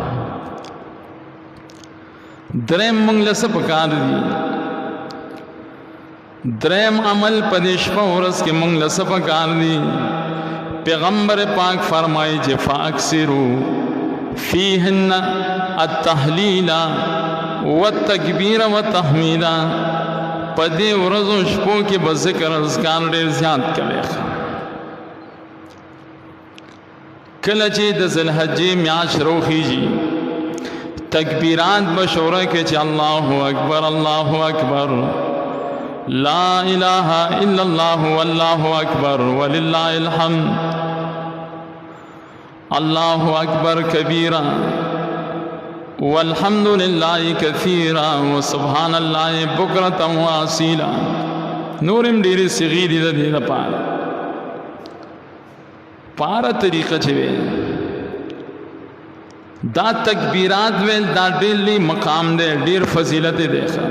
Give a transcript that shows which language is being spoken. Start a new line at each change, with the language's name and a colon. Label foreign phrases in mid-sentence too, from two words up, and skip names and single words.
Pashto: درم مونږ له څه پکار دي درم عمل پدیش په ورځ کې مونږ له څه پکار دي پیغمبر پاک فرمایي چې
Arabic: فاکثرو فیهن التهلیل والتکبیر والتحمید
Pashto: پدې ورځو شپو کې به ذکر اذکار ډېر زیات کوي کله چې د ذوالحجې میاشت روخیږي تکبیرات بشوره کې چې
Arabic: الله اکبر لا الہ الا اللہ واللہ اکبر وللہ الحمد اللہ اکبر کبیرا والحمد للہ کثیرا وسبحان اللہ بکرتا واصیلا
Pashto: نورم ډېرې صیغې دي د دې لپاره پاره طریقه چې دا تکبیرات ویل دا ډېر مقام دی ډېر فضیلت دی